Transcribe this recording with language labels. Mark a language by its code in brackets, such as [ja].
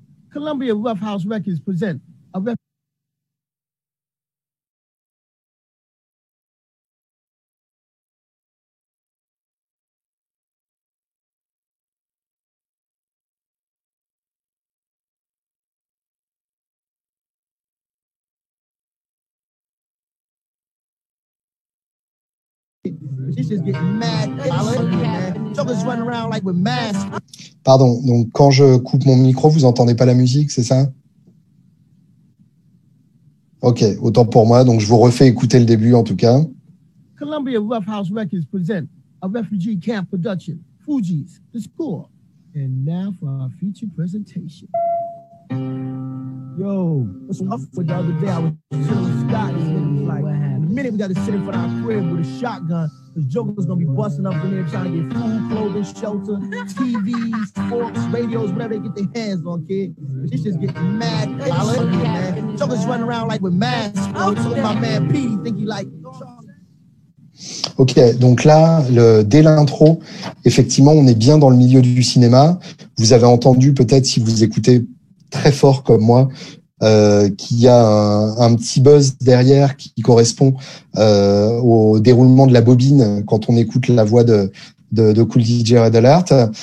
[en] Columbia Rough House Records present a This is getting mad. Jokers running around like with masks. [fr] Pardon, donc quand je coupe mon micro, vous entendez pas la musique, c'est ça? Ok, autant pour moi, donc je vous refais écouter le début en tout cas. [en] Columbia Rough House Records present a refugee camp production, Fugees, The Score. And now for our featured presentation. Yo, what's up with the other day? I was chilling with Scott. This nigga was like, in a minute we got to sit in front of our crib with a shotgun. Cause Joker's gonna be busting up in there trying to get food, clothing, shelter, TVs, forks, radios, whatever they get their hands on, kid. This just getting mad. Man. Joker's running around like with masks. Bro. So my man P, he think he like. [fr] Ok, donc là, dès l'intro, effectivement, on est bien dans le milieu du cinéma. Vous avez entendu peut-être si vous écoutez très fort comme moi, qu'il y a un petit buzz derrière qui correspond au déroulement de la bobine quand on écoute la voix de Cool DJ Red Alert.